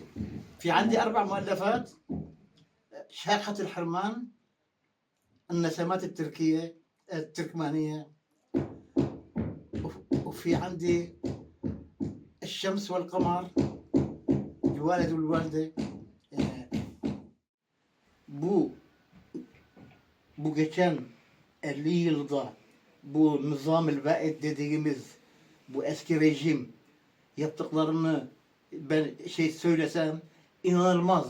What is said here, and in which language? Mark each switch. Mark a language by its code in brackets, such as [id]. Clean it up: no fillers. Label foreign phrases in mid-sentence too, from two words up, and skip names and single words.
[ar] في عندي 4 مؤلفات: شاقة الحرمان، النسمات التركية التركمانية، وفي عندي الشمس والقمر، الوالد والوالدة. [tr] Bu bu geçen 50 yılda bu nizam-ı vaid dediğimiz bu eski rejim yaptıklarını ben söylesem inanılmaz.